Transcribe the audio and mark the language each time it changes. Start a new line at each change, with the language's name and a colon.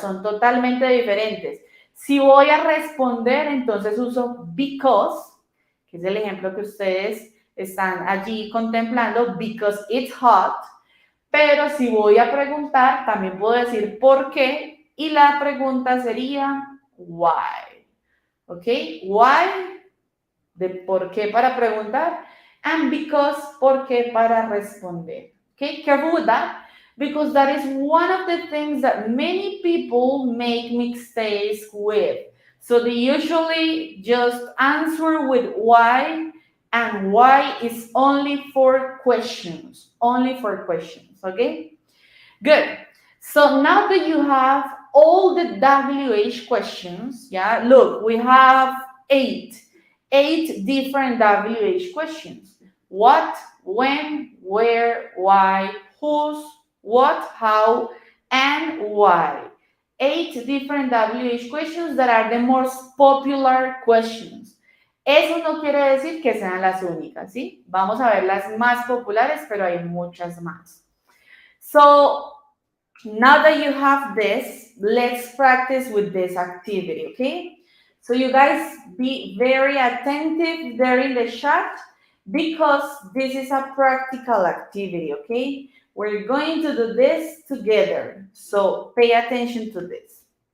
Spanish: Son totalmente diferentes. Si voy a responder, entonces uso because, que es el ejemplo que ustedes están allí contemplando,
English: because it's hot.
Spanish: Pero si voy a preguntar, también puedo decir por qué. Y la pregunta sería why. ¿Ok? Why, de por qué para preguntar.
English: And because,
Spanish: por qué para responder.
English: Okay, careful with that. Because that is one of the things that many people make mistakes with. So they usually just answer with why, and why is only for questions. Only for questions, okay? Good. So now that you have all the WH questions, yeah, look, we have eight different WH questions. What, when, where, why, whose, what, how, and why. 8 different WH questions that are the most popular questions.
Spanish: Eso no quiere decir que sean las únicas, ¿sí? Vamos a ver las más populares, pero hay muchas más.
English: So, now that you have this, let's practice with this activity, okay? So you guys be very attentive there in the chat because this is a practical activity, okay? We're going to do this together. So pay attention to this.